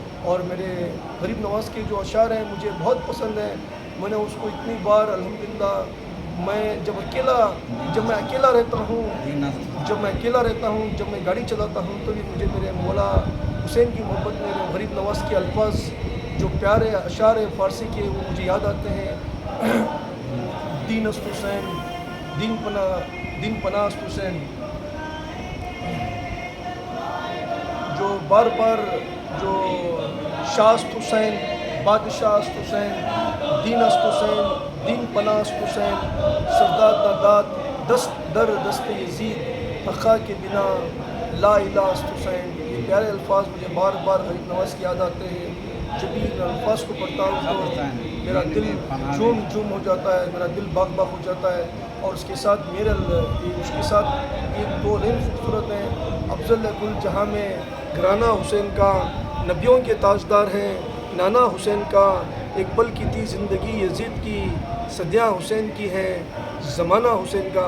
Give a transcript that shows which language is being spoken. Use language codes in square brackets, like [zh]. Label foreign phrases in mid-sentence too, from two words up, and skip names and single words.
[ur] اور میرے غریب نواز کے جو اشعار ہیں مجھے بہت پسند ہیں، میں نے اس کو اتنی بار الحمدللہ، میں جب میں اکیلا رہتا ہوں، جب میں گاڑی چلاتا ہوں تو بھی مجھے میرے مولا حسین کی محبت، میرے غریب نواز کے الفاظ جو پیارے اشعار فارسی کے وہ مجھے یاد آتے ہیں۔ [fa] دین است حسین، دین پناہ است حسین، [ur] جو بار بار جو [fa] شاہ است حسین، بادشاہ است حسین، دین است حسین، دین پناہ است حسین، سرداد نادات دست در دست یزید، حقا کے بنا لا الہ است حسین۔ [ur] یہ پیارے الفاظ مجھے بار بار غریب نواز کی یاد آتے ہیں، جب بھی ان الفاظ کو پڑھتا ہوں تو میرا دل جھوم ہو جاتا ہے، میرا دل باغ ہو جاتا ہے، اور اس کے ساتھ ایک دو لین خوبصورت ہیں، افضل کل جہاں میں گھرانہ حسین کا، نبیوں کے تاجدار ہیں نانا حسین کا، ایک پل کی تھی زندگی یزید کی، صدیاں حسین کی ہیں زمانہ حسین کا۔